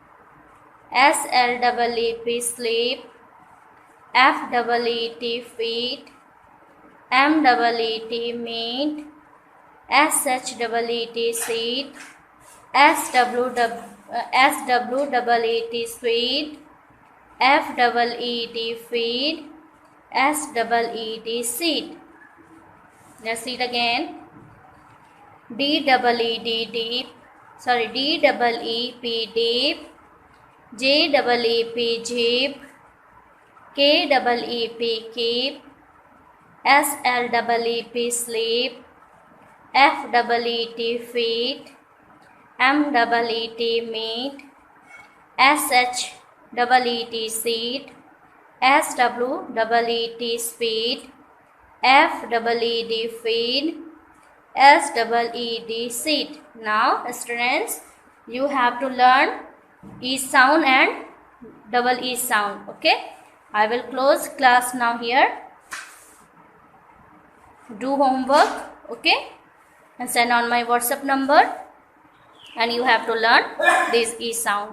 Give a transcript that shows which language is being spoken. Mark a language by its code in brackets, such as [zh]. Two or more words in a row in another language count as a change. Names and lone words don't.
[en] SLEEP sleep, FEET feet, MEET meet, SHEET seat, SWEET sweet, FEED feed, SEED seat. Let's read again. DEED deep, sorry, D double E P deep, J double E P jeep, K double E P keep, S L double E P sleep, F double E T feet, M double E T meet, S H double E T seat, S W double E T speed, F double E D feed, S double E D seat. Now students, you have to learn E sound and double E sound. Okay, I will close class now here. Do homework, okay, and send on my WhatsApp number, and you have to learn this E sound.